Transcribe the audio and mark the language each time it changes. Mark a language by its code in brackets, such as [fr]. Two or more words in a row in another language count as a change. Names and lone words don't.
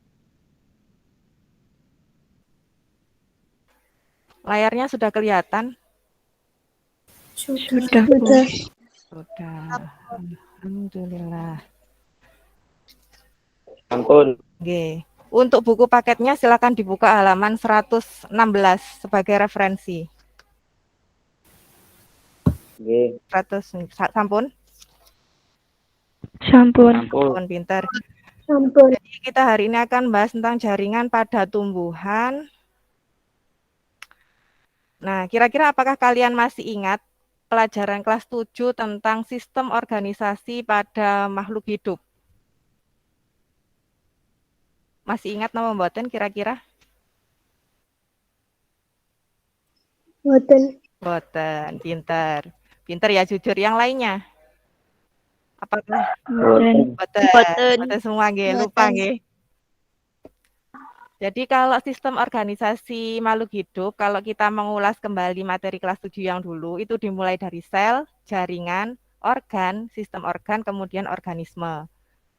[id] Layarnya sudah kelihatan? Sudah. Sudah. Alhamdulillah. [jv] Ampun. [id] Oke. Untuk buku paketnya silakan dibuka halaman 116 sebagai referensi. [jv] Nggih. 100 sampun? Sampun. Sampun, pinter. Sampun. [id] Jadi kita hari ini akan bahas tentang jaringan pada tumbuhan. Nah, kira-kira apakah kalian masih ingat pelajaran kelas 7 tentang sistem organisasi pada makhluk hidup? Masih ingat nama mboten kira-kira? [jv] Boten. Boten, pinter. [id] Pinter ya, jujur. Yang lainnya? Apakah? [jv] Boten. [id] Boten semua nggih, lupa nggih. Jadi kalau sistem organisasi makhluk hidup, kalau kita mengulas kembali materi kelas 7 yang dulu, itu dimulai dari sel, jaringan, organ, sistem organ, kemudian organisme.